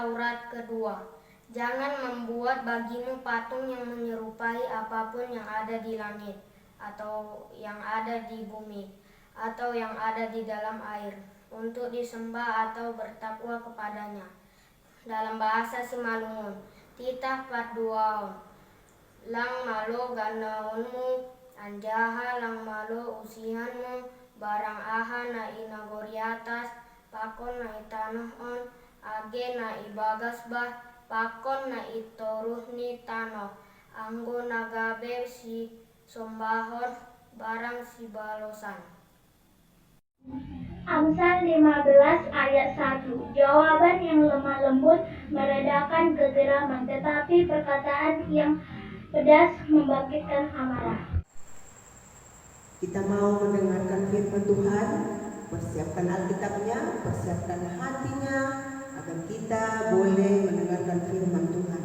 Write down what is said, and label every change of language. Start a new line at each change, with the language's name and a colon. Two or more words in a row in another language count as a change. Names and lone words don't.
Indonesian: Ayat kedua, jangan membuat bagimu patung yang menyerupai apapun yang ada di langit, atau yang ada di bumi, atau yang ada di dalam air, untuk disembah atau bertakwa kepadanya. Dalam bahasa Simalungun,
Batak Simalungun: titah parduaon, lang malo ganaonmu, anjaha lang malo usihanmu, barang aha na inagori atas, pakon na itanohon, age na ibagas bah, pakon na itoruh ni tanoh, anggo nagabe si sombahon, barang si balosan.
Indonesian: Amsal 15 ayat 1. Jawaban yang lemah lembut meredakan kegeraman, tetapi perkataan yang pedas membangkitkan amarah. Kita mau mendengarkan firman Tuhan, persiapkan Alkitabnya, persiapkan hatinya, agar kita boleh mendengarkan firman Tuhan.